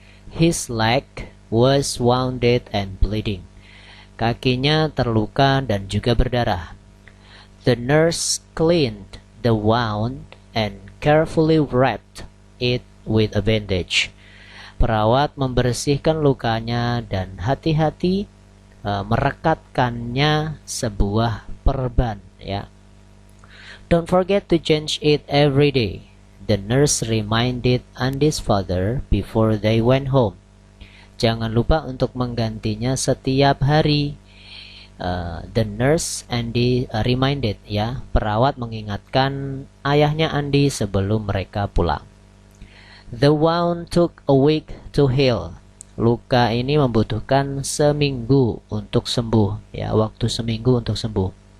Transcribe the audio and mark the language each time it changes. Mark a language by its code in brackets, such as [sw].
[en] His leg was wounded and bleeding. [id] Kakinya terluka dan juga berdarah. [en] The nurse cleaned the wound and carefully wrapped it with a bandage. [id] Perawat membersihkan lukanya dan hati-hati merekatkannya sebuah perban ya. [en] Don't forget to change it every day. The nurse reminded Andy's father before they went home. [id] Jangan lupa untuk menggantinya setiap hari. [en] The nurse Andy reminded [id] ya, perawat mengingatkan ayahnya Andy sebelum mereka pulang. [en] The wound took a week to heal. [id] Luka ini membutuhkan seminggu untuk sembuh ya, waktu seminggu untuk sembuh.